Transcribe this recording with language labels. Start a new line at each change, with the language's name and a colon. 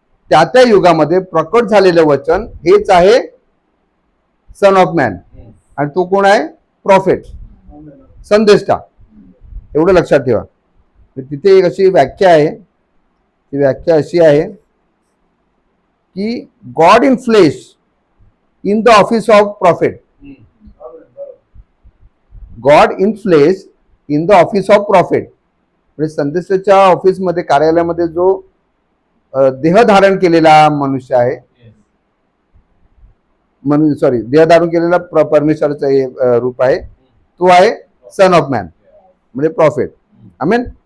Marathi: त्या त्या युगामध्ये प्रकट झालेलं वचन हेच आहे सन ऑफ मॅन. आणि तो कोण आहे? प्रॉफिट, संदेष्टा. एवढं लक्षात ठेवा. तिथे एक अशी व्याख्या आहे, ती व्याख्या अशी आहे की God in flesh in the office of profit.
English: God in flesh in the office of profit.
Marathi: म्हणजे संदेशाच्या ऑफिसमध्ये, कार्यालयामध्ये जो देह धारण केलेला मनुष्य आहे, सॉरी देह धारण केलेला परमेश्वराचा रूप आहे, तो आहे सन ऑफ मॅन, म्हणजे प्रॉफिट. आमेन.